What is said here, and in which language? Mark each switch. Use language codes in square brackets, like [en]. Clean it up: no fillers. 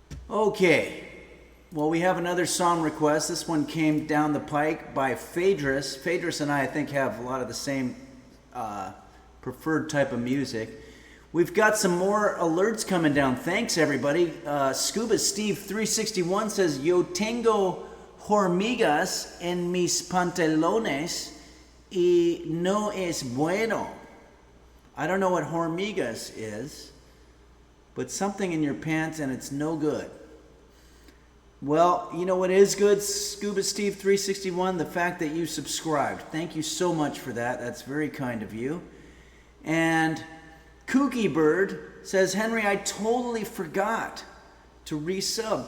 [en] Okay. Well, we have another song request. This one came down the pike by Phaedrus. Phaedrus and I think, have a lot of the same preferred type of music. We've got some more alerts coming down. Thanks, everybody. [es] Scuba Steve 361 [en] says, [es] Yo tengo hormigas en mis pantalones y no es bueno. [en] I don't know what hormigas is, but something in your pants and it's no good. Well, you know what is good, Scuba Steve 361? The fact that you subscribed. Thank you so much for that. That's very kind of you. And Kooky Bird says, Henry, I totally forgot to resub.